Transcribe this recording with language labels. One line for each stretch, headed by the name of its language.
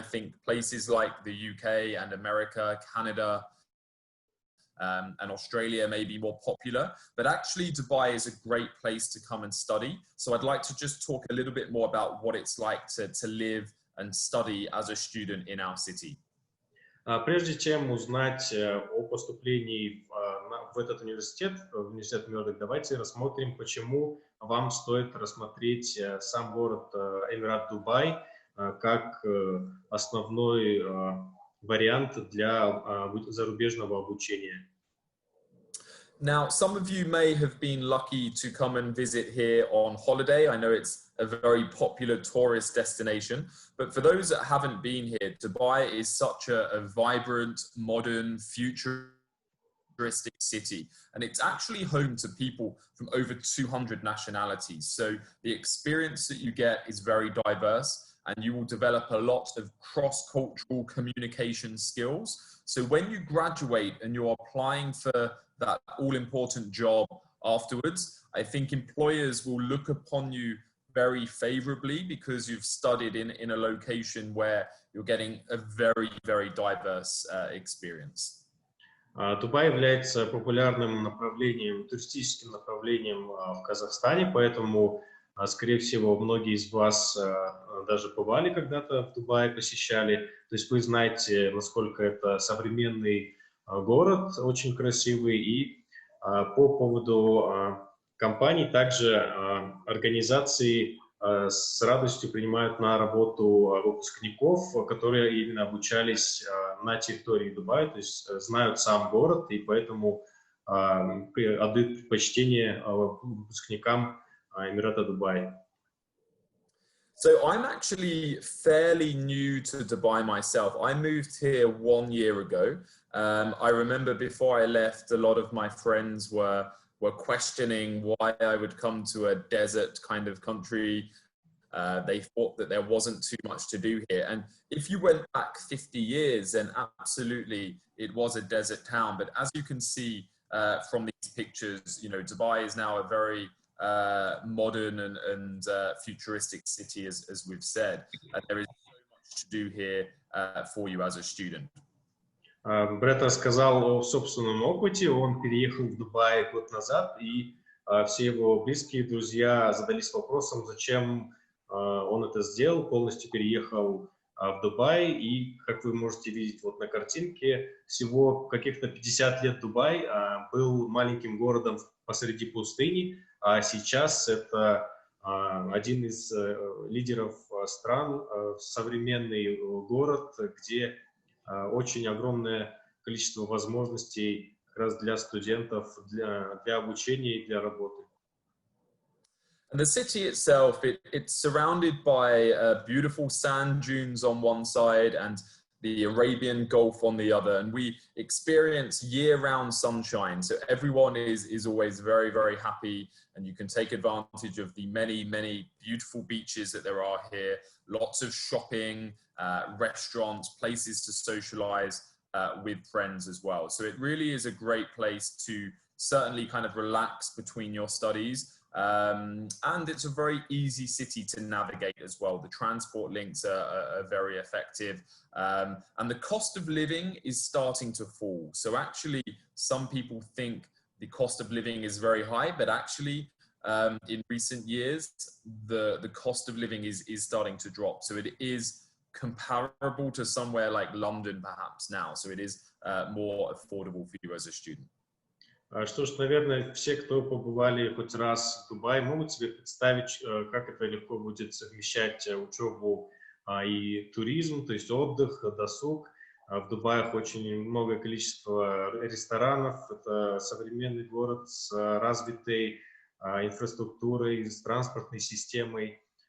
English: I think places like the UK and America, Canada, and Australia may be more popular, but actually Dubai is a great place to come and study. So I'd like to just talk a little bit more about what it's like to live and study as a student in our city.
Russian: Прежде чем узнать о поступлении в этот университет, в университет Murdoch, давайте рассмотрим, почему вам стоит рассмотреть сам город Эмират Дубай как основной вариант для зарубежного обучения.
English: Now, some of you may have been lucky to come and visit here on holiday. I know it's a very popular tourist destination, but for those that haven't been here, Dubai is such a vibrant, modern, futuristic city, and it's actually home to people from over 200 nationalities. So the experience that you get is very diverse, and you will develop a lot of cross-cultural communication skills. So when you graduate and you're applying for that all-important job afterwards, I think employers will look upon you very favorably because you've studied in a location where you're getting a very, very diverse experience.
Russian: Дубай является популярным направлением, туристическим направлением в Казахстане, поэтому, скорее всего, многие из вас даже бывали когда-то в Дубае, посещали. То есть вы знаете, насколько это современный город, очень красивый. И по поводу компаний, также организации с радостью принимают на работу выпускников, которые именно обучались на территории Дубая, то есть знают сам город, и поэтому отдают предпочтение выпускникам Эмирата Дубай.
English: So I'm actually fairly new to Dubai myself. I moved here 1 year ago. I remember before I left, a lot of my friends were questioning why I would come to a desert kind of country. They thought that there wasn't too much to do here. And if you went back 50 years, then absolutely it was a desert town. But as you can see from these pictures, you know, Dubai is now a very modern and futuristic city, as we've said. There is so much to do here for you as a student.
Russian: Брэд рассказал о собственном опыте. Он переехал в Дубай год назад, и все его близкие друзья задались вопросом, зачем он это сделал, полностью переехал в Дубай. И, как вы можете видеть вот на картинке, всего каких-то 50 лет Дубай был маленьким городом посреди пустыни, а сейчас это один из лидеров стран, современный город, где очень огромное количество возможностей как раз для студентов, для обучения и для работы.
English: And the city itself, it's surrounded by beautiful sand dunes on one side and the Arabian Gulf on the other. And we experience year-round sunshine. So everyone is always very, very happy. And you can take advantage of the many, many beautiful beaches that there are here. Lots of shopping, restaurants, places to socialize with friends as well. So it really is a great place to certainly kind of relax between your studies. And it's a very easy city to navigate as well. The transport links are very effective. And the cost of living is starting to fall. So actually, some people think the cost of living is very high, but actually, in recent years, the cost of living is starting to drop. So it is comparable to somewhere like London, perhaps now. So it is more affordable for you as a student.
Russian: Что ж, наверное, все, кто побывали хоть раз в Дубае, могут себе представить, как это легко будет совмещать учебу и туризм, то есть отдых, досуг. В Дубае очень многое количество ресторанов, это современный город с развитой инфраструктурой, с транспортной системой.